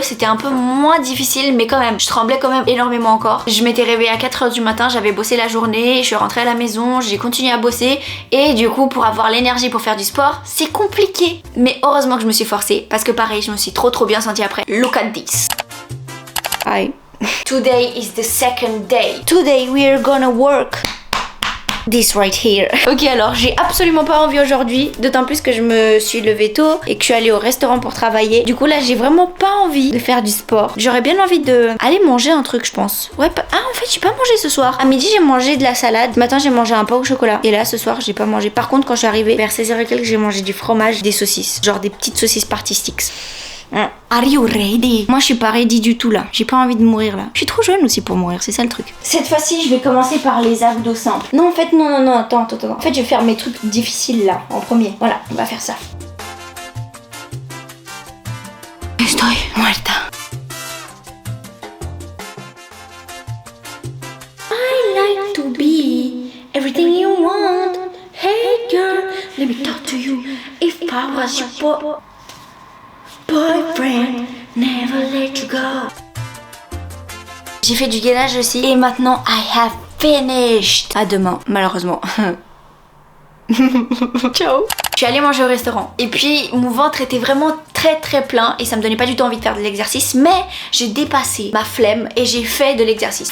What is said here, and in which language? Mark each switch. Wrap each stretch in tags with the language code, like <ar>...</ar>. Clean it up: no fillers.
<fr>C'était un peu moins difficile, mais quand même, je tremblais quand même énormément encore. Je m'étais réveillée à 4h du matin, j'avais bossé la journée, je suis rentrée à la maison, j'ai continué à bosser et du coup, pour avoir l'énergie pour faire du sport, c'est compliqué. Mais heureusement que je me suis forcée parce que pareil, je me suis trop bien sentie après.</fr> <en>Look at this. Hi. Today is the second day. Today we are gonna work this right here.</en> <fr>Ok, alors j'ai absolument pas envie aujourd'hui, d'autant plus que je me suis levée tôt et que je suis allée au restaurant pour travailler. Du coup là j'ai vraiment pas envie de faire du sport. J'aurais bien envie de aller manger un truc, je pense. Ouais, ah en fait j'ai pas mangé ce soir. À midi j'ai mangé de la salade. Ce matin j'ai mangé un pain au chocolat. Et là ce soir j'ai pas mangé. Par contre quand je suis arrivée vers 16h et quelques, j'ai mangé du fromage, des saucisses. Genre des petites saucisses party sticks.</fr> <en>Are you ready?</en> <fr>Moi je suis pas ready du tout là. J'ai pas envie de mourir là. Je suis trop jeune aussi pour mourir, c'est ça le truc. Cette fois-ci je vais commencer par les abdos simples. Non en fait non, attends. En fait je vais faire mes trucs difficiles là en premier. Voilà, on va faire ça.</fr> <es>Estoy muerta.</es> <en>I like to be everything you want. Hey girl, let me talk to you. If I was your boyfriend, never let you go.</en> <fr>J'ai fait du gainage aussi et maintenant</fr> <en>I have finished.</en> <fr>À demain, malheureusement. Ciao. Je suis allée manger au restaurant et puis mon ventre était vraiment très plein et ça me donnait pas du tout envie de faire de l'exercice, mais j'ai dépassé ma flemme et j'ai fait de l'exercice.</fr>